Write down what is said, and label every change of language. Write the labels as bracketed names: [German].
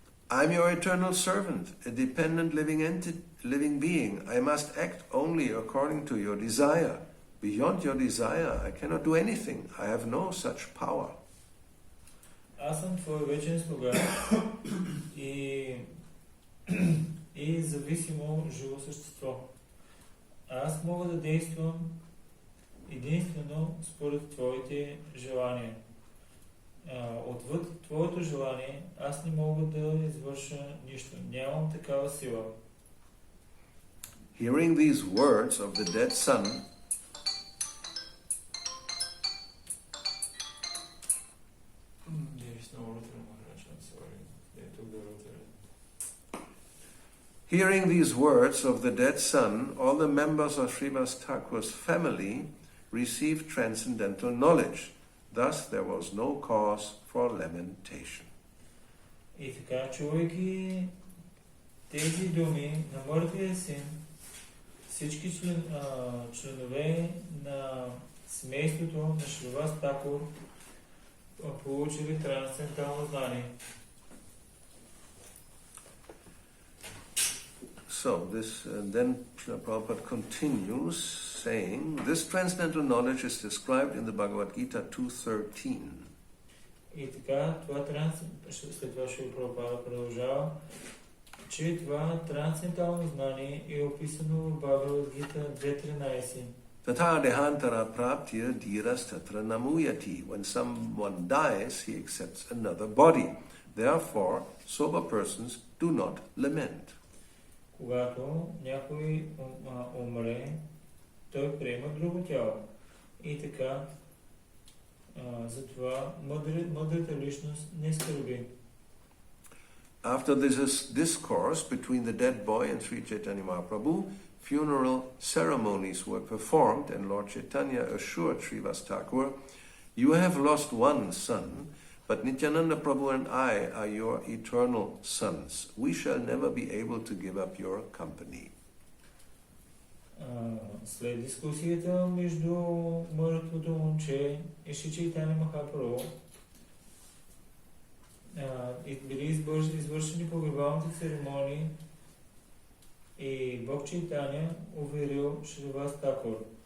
[English] I'm your eternal servant, a dependent living being. I must act only according to your desire. Beyond your desire, I cannot do anything. I have no such power. [Bulgarian] Аз съм твой вечен слуга и зависимо живо същество. Аз мога да действам единствено според твоите желания. Отвъд твоето желание аз не мога да извърша нищо. Нямам такава сила. [English] Hearing these words of the dead son, Hearing these words of the dead son, all the members of Srivasa Thakura's family received transcendental knowledge. Thus, there was no cause for lamentation. [Bulgarian] И така, чувайки тези думи на мъртвия син, всички членове на семейството на Сриваса Такур получили трансцендентално знание. [English] So this then Srila Prabhupada continues saying, this transcendental knowledge is described in the Bhagavad Gita 2.13. [Bulgarian] И така, след това Шрила Прабхупада продължава, че това трансцендентално знание е описано в Бхагавад Гита 2.13. [Sanskrit] Tata dehantara praptya dhiras tatra namuyati. [English] When someone dies, he accepts another body. Therefore, sober persons do not lament. [Bulgarian] Когато някой умре, той приема друго тяло. И така, затова мъдрата личност не скърби. [English] After this discourse between the dead boy and Sri Chaitanya Mahaprabhu, funeral ceremonies were performed and Lord Chaitanya assured Srivasa Thakura, you have lost one son, but Nityananda Prabhu and I are your eternal sons. We shall never be able to give up your company. [Bulgarian] След дискусията между мъртвото момче и Шри Чайтanya Махапрабху били извършени погребалните церемонии и Бог Чайтanya уверил Сриваса Такур.